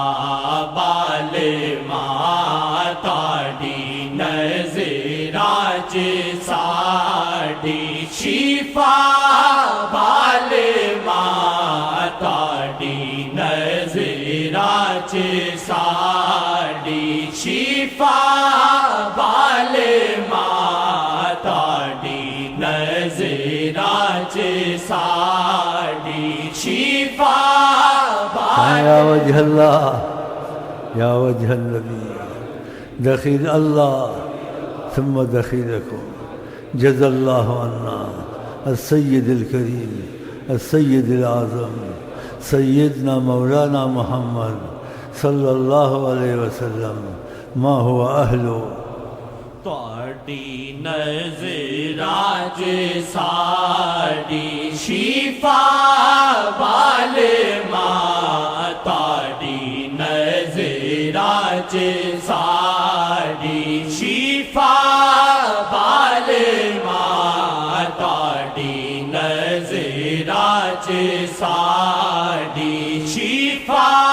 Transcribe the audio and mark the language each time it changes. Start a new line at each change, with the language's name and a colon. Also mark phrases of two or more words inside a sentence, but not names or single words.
Punjabi: بالما تواڈی نظراں چ ساڈی شفا بالما تواڈی نظراں چ ساڈی شفا بالما تواڈی نظراں چ ساڈی شفا
Arabic: یا وجہ اللہ يا وجه النبي دخيل الله ثم دخيلكم جزا الله عنا السيد الكريم السيد الأعظم سيدنا مولانا محمد صلى الله عليه وسلم ما هو أهله
Punjabi: تواڈی نظراں چ ساڈی شفا والما تواڈی نظراں چ ساڈی شفا والما تواڈی نظراں چ ساڈی شفا